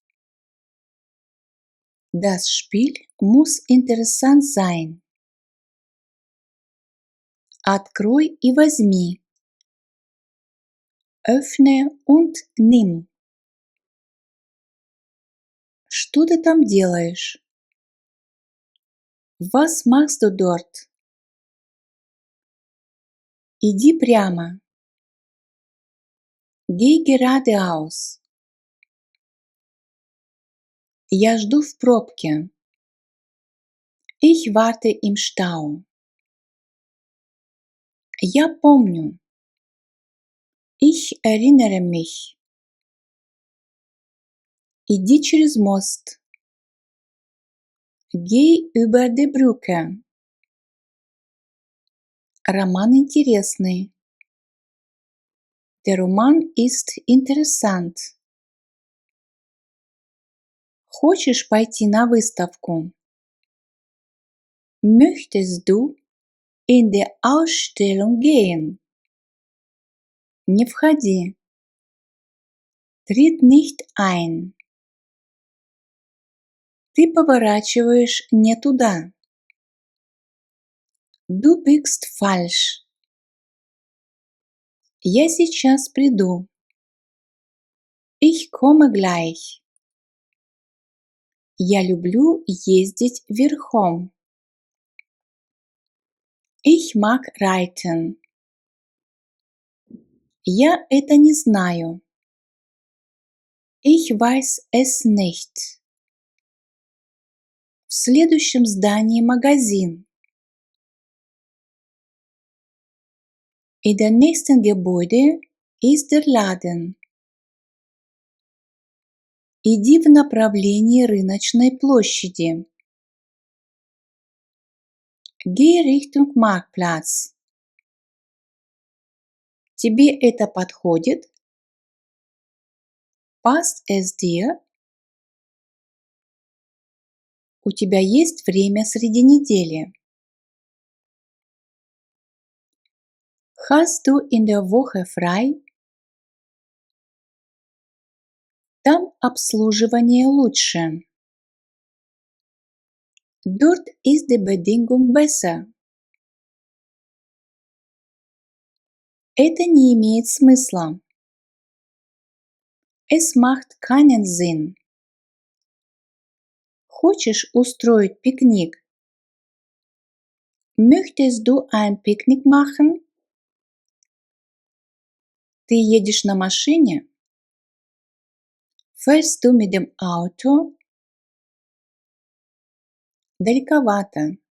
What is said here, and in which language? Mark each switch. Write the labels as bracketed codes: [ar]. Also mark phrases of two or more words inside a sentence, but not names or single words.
[de] Das Spiel muss interessant sein. [ru] Открой и возьми. [de] Öffne und nimm. [ru] Что ты там делаешь? [de] Was machst du dort? [ru] Иди прямо. [de] Geh geradeaus. [ru] Я жду в пробке. [de] Ich warte im Stau. [ru] Я помню. [de] Ich erinnere mich. [ru] Иди через мост. [de] Geh über die Brücke. [ru] Роман интересный. [de] Der Roman ist interessant. [ru] Хочешь пойти на выставку? [de] Möchtest du in die Ausstellung gehen? [ru] Не входи. [de] Tritt nicht ein. [ru] Ты поворачиваешь не туда. [de] Du biegst falsch. [ru] Я сейчас приду. [de] Ich komme gleich. [ru] Я люблю ездить верхом. [de] Ich mag reiten. [ru] Я это не знаю. [de] Ich weiß es nicht. [ru] В следующем здании магазин. [de] In der nächsten Gebäude ist der Laden. [ru] Иди в направлении рыночной площади. [de] Geh Richtung Marktplatz. [ru] Тебе это подходит? [de] Passt es dir? [ru] У тебя есть время среди недели? [de] Hast du in der Woche frei? [ru] Там обслуживание лучше. [de] Dort ist die Bedingung besser. [ru] Это не имеет смысла. [de] Es macht keinen Sinn. [ru] Хочешь устроить пикник? [de] Möchtest du ein Picknick machen? [ru] Ты едешь на машине? [de] Fährst du mit dem Auto? [ru] Далековато.